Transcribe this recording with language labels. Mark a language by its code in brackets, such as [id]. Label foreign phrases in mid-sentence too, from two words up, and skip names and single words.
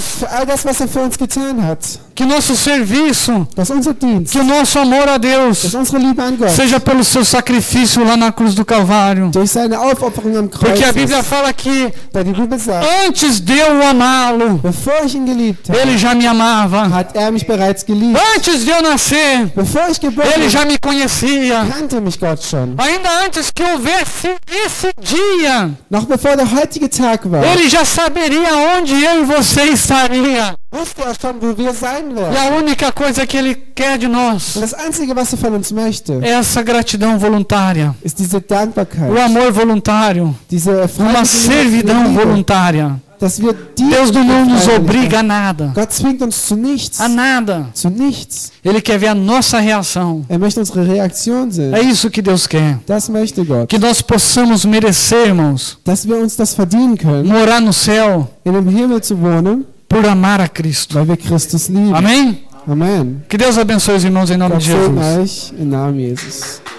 [de] Für all das, was er für uns getan hat. [pt] Que nosso serviço, [de] Dass unser Dienst, [pt] que o nosso amor a Deus [de] dass unsere Liebe an Gott [pt] seja pelo seu sacrifício lá na cruz do Calvário. [de] durch seine Aufopferung am Kreuz [pt] Porque a Bíblia [de] ist. [pt] fala que [de] Da die Bibel sagt, [pt] antes de eu amá-lo, [de] bevor ich ihn geliebt habe, [pt] Ele já me amava. [de] hat er mich bereits geliebt. [pt] Antes de eu nascer, [de] Bevor ich geboren [pt] Ele [de] bin, [pt] já me conhecia. [de] kannte mich Gott schon. [pt] Ainda antes que houvesse esse dia, [de] Noch bevor der heutige Tag war, [pt] Ele já saberia onde eu e você estaria. [de] wusste er schon, wo wir sein [pt] E [de] werden. [pt] a única coisa que Ele quer de nós [de] Und das Einzige, was er von uns möchte, [pt] é essa gratidão voluntária, [de] ist diese Dankbarkeit, [pt] o amor voluntário, [de] diese [pt] uma [de] freiwillige [pt] servidão [de] Liebe, [pt] voluntária. [de] dass wir dienen. [pt] Deus não nos [de] mit [pt] obriga a [de] Freiwilligkeit. [pt] nada. [de] Gott zwingt uns zu nichts. [pt] A nada. [de] Zu nichts. [pt] Ele quer ver a nossa reação. [de] Möchte unsere Reaktion sehen. [pt] É isso que Deus quer. [de] Das möchte Gott. [pt] Que nós possamos merecer, irmãos, [de] Dass wir uns das verdienen können, [pt] morar no céu [de] in dem Himmel zu wohnen, [pt] por amar a Cristo. [de] weil wir Christus lieben. [pt] Amém? [de] Amen. [pt] Que Deus abençoe os irmãos em nome [de] Gott [pt] de [de] segne [pt] Jesus. [de] euch im Namen Jesus.